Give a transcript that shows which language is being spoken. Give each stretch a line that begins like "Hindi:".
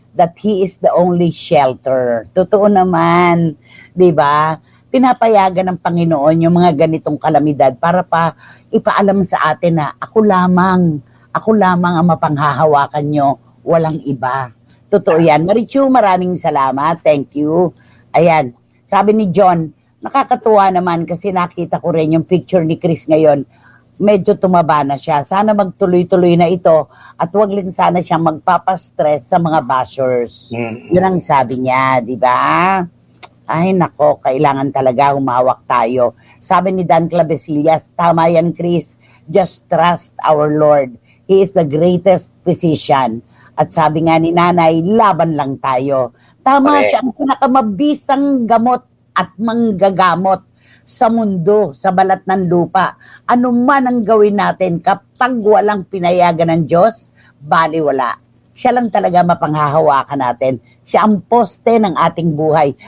English: that He is the only shelter.
Filipino: Totoo naman, di ba? Pinapayagan ng Panginoon yung mga ganitong kalamidad para pa ipaalam sa atin na ako lamang ang mapanghahawakan nyo, walang iba. Totoo yan. Marichu, maraming salamat.
English: Thank you.
Filipino: Ayan, sabi ni John, nakakatuwa naman kasi nakita ko rin yung picture ni Chris ngayon. Medyo tumaba na siya. Sana magtuloy-tuloy na ito at wag lang sana siya magpapastress sa mga bashers. Yun ang sabi niya, di ba? Ay nako, kailangan talaga humawak tayo. Sabi ni Dan Clavesillas, tama yan Chris,
English: just trust our Lord. He is the greatest physician.
Filipino: At sabi nga ni Nanay, laban lang tayo. Tama siya, ang pinakamabisang gamot at manggagamot sa mundo, sa balat ng lupa. Ano man ang gawin natin kapag walang pinayagan ng Diyos, baliwala. Siya lang talaga mapanghahawakan natin. Siya ang poste ng ating buhay.